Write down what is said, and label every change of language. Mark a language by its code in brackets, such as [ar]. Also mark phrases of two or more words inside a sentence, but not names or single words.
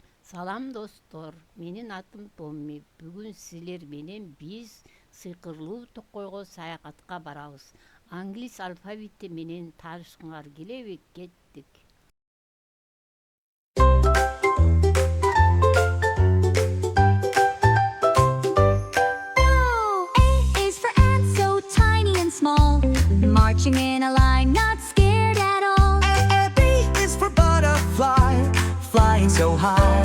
[ky] Салам достор, менин атым Томми. Бүгүн силер менен биз сыйкырлуу токойго саякатка барабыз. Англис алфавити менен таанышкыңар келеби? Кеттик. [en] A is for ant, so tiny and small, marching in a line, not scared at all. B is for butterfly, flying so high.